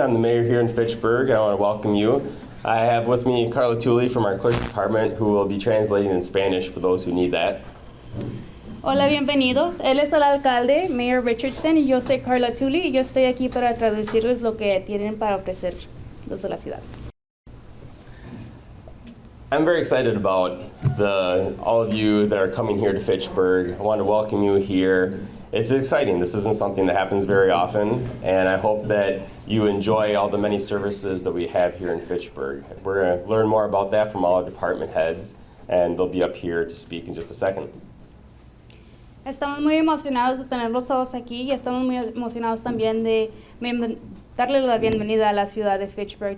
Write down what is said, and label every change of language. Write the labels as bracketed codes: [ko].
[en] I'm the mayor here in Fitchburg. I want to welcome you. I have with me Carla Tully from our clerk department, who will be translating in Spanish for those who need that. [es] Hola, bienvenidos. Él es el alcalde, Mayor Richardson, y yo soy Carla Tully, y yo estoy aquí para traducirles lo que tienen para ofrecer los de la ciudad. [en] I'm very excited about all of you that are coming here to Fitchburg. I want to welcome you here. It's exciting. This isn't something that happens very often, and I hope that you enjoy all the many services that we have here in Fitchburg. We're going to learn more about that from all our department heads, and they'll be up here to speak in just a second. [es] Estamos muy emocionados de tenerlos todos aquí y estamos muy emocionados también de darle la bienvenida a la ciudad de Fitchburg.